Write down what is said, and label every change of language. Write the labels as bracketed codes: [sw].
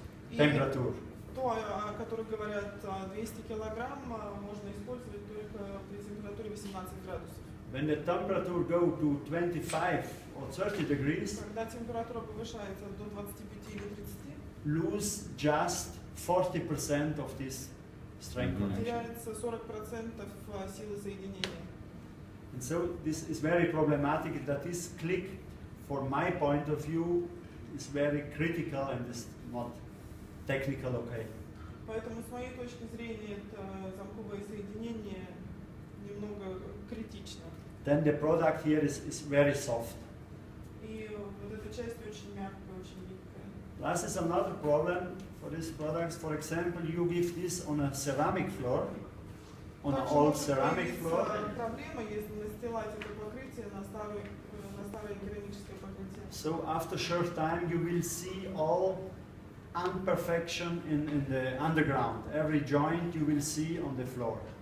[ru] И [en] temperature. [ru] то, о котором говорят 200 килограмм, можно использовать только при температуре 18 градусов. [en] When the temperature go to 25 or 30 degrees, [ru] Когда температура повышается до 25 или 30, [en] lose just 40% of this strength connection. [ru] теряется 40% силы соединения. [en] And so this is very problematic that this click, from my point of view, is very critical and is not technical okay. [ru] Поэтому с моей точки зрения это замковое соединение немного критично. [en] Then the product here is very soft. [ru] И вот эта часть очень мягкая, очень гибкая. [en] Plus is another problem for these products. For example, you give this on a ceramic floor, on an [ru] Также [en] old [ru] может [en] ceramic [ru] появиться [en] floor. [ru] проблема, если настилать это покрытие на старое керамическое покрытие. [en] So after short time, you will see all imperfection in the underground. Every joint you will see on the floor.